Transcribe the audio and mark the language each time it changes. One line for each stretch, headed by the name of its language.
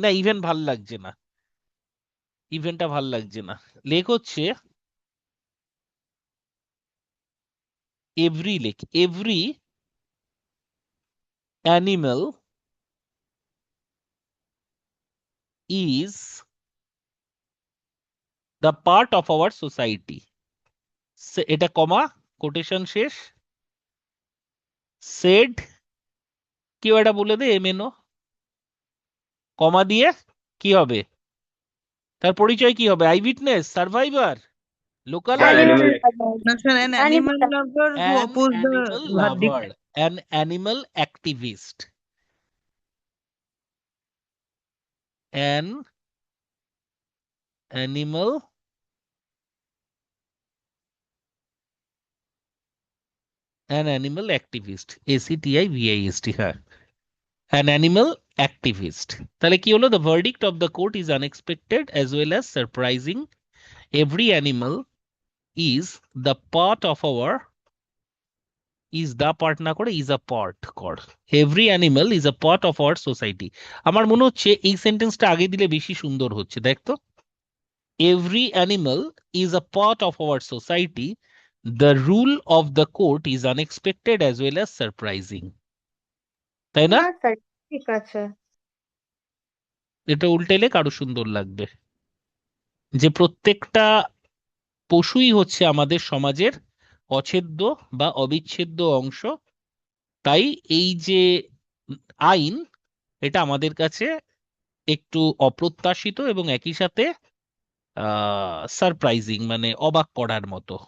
Bangla: না, ইভেন ভাল লাগছে না, ইভেনটা ভাল লাগছে না। লেখ হচ্ছে
English: every animal is the part of our society.
Bangla: এটা কমা, কোটেশন শেষ। said, কেউ এটা বলে দে, এমএনও কমা দিয়ে কি হবে? তার পরিচয় কি হবে? I witness, survivor, local sir
English: animal animal
Bangla: না sir,
English: an animal lover who an oppose the animal verdict. lover, an animal activist, an animal activist, ACTIVIST, হ্যাঁ, an animal activist।
Bangla: তাহলে কি হলো?
English: The verdict of the court is unexpected as well as surprising. Every animal is the part of our, is the part
Bangla: না করে
English: is a part কর। Every animal is a part of our society।
Bangla: আমার মনে হচ্ছে এই সেন্টেন্সটা আগে দিলে বেশি সুন্দর হচ্ছে, দেখ তো।
English: Every animal is a part of our society. The rule of the court is unexpected as well as surprising।
Bangla: তাই না? না স্যার, ঠিক আছে। এটা উল্টেলে কারো সুন্দর লাগবে, যে প্রত্যেকটা পশুই হচ্ছে আমাদের সমাজের অছেদ্য বা অবিচ্ছেদ্য অংশ। তাই এই যে আইন, এটা আমাদের কাছে একটু অপ্রত্যাশিত এবং একই সাথে সারপ্রাইজিং, মানে অবাক করার মতো।